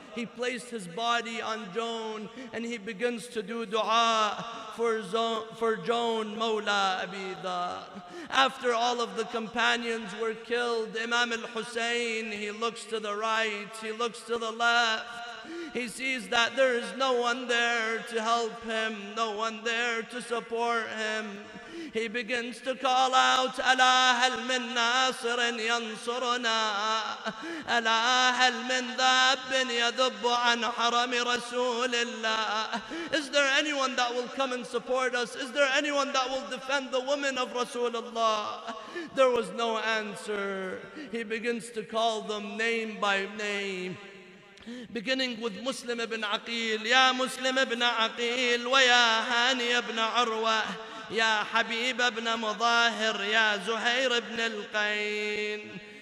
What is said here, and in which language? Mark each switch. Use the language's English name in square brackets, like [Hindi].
[English] He placed his body on Joan and he begins to do dua for Joan Mawla Abi Dhar. After all of the companions were killed, Imam al-Hussein, he looks to the right, he looks to the left. He sees that there is no one there to help him, no one there to support him. He begins to call out, [Arabic] ألا هل من ناصر ينصرنا ألا هل من ذاب يذب عن حرم رسول الله. [English] Is there anyone that will come and support us? Is there anyone that will defend the women of Rasulullah? There was no answer. He begins to call them name by name, beginning with Muslim ibn Aqil. Ya Muslim ibn Aqil, wa ya Hani ibn Urwa, ya Habib ibn Mudahir, ya Zuhair ibn al-Qayn.